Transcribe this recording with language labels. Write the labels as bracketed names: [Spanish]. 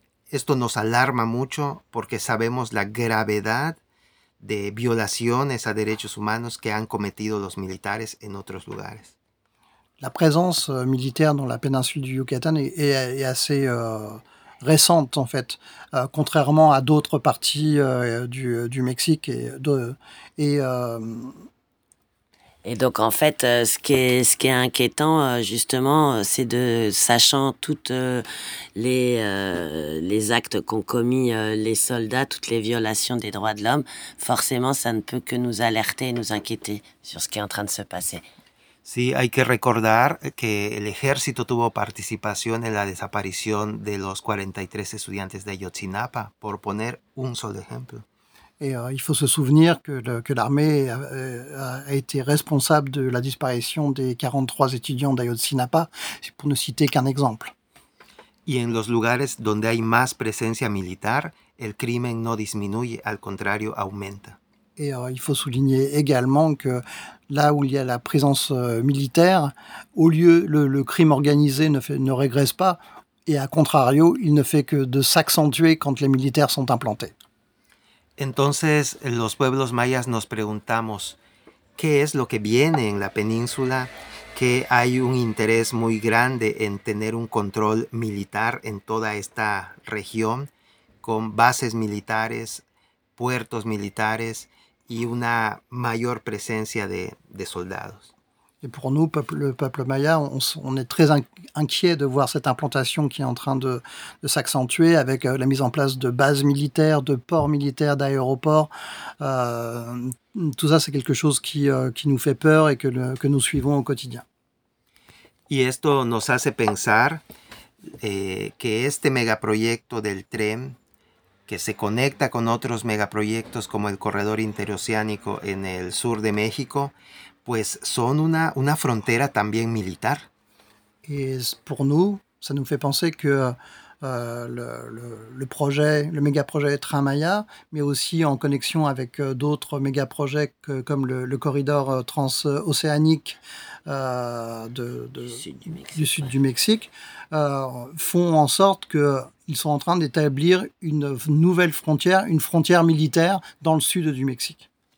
[Spanish] Esto nos alarma mucho porque sabemos la gravedad de violaciones a derechos humanos que han cometido los militares en otros lugares. La presencia militar en la península de Yucatán es [French] assez récente, en fait, contrairement a d'autres parties du Mexique. Et donc, en fait, ce qui est inquiétant, justement, c'est de, sachant toutes les actes qu'ont commis les soldats, toutes les violations des droits de l'homme, forcément, ça ne peut que nous alerter et nous inquiéter sur ce qui est en train de se passer. [Spanish] Sí, hay que recordar que el ejército tuvo participación en la desaparición de los 43 estudiantes de Ayotzinapa, por poner un solo ejemplo. [French] Et il faut se souvenir que l'armée a été responsable de la disparition des 43 étudiants d'Ayotzinapa, pour ne citer qu'un exemple. [Spanish] Y en los lugares donde hay más presencia militar, el crimen no disminuye, al contrario, aumenta. [French] Et il faut souligner également que là où il y a la présence militaire, au lieu le crime organisé ne régresse pas, et à contrario, il ne fait que de s'accentuer quand les militaires sont implantés. [Spanish] Entonces, los pueblos mayas nos preguntamos qué es lo que viene en la península, que hay un interés muy grande en tener un control militar en toda esta región, con bases militares, puertos militares y una mayor presencia de soldados. [French] Et pour nous, le peuple maya, on est très inquiet de voir cette implantation qui est en train de s'accentuer avec la mise en place de bases militaires, de ports militaires, d'aéroports. Tout ça, c'est quelque chose qui nous fait peur et que nous suivons au quotidien. [Spanish] Y esto nos hace pensar que este megaproyecto del tren, que se conecta con otros megaproyectos como el corredor interoceánico en el sur de México, pues son una frontera también militar. [French] Et pour nous, ça nous fait penser que le projet, le mégaprojet Train Maya, mais aussi en connexion avec d'autres mégaprojets comme le corridor transocéanique du sud du Mexique, font en sorte qu'ils sont en train d'établir une nouvelle frontière, une frontière militaire dans le sud du Mexique.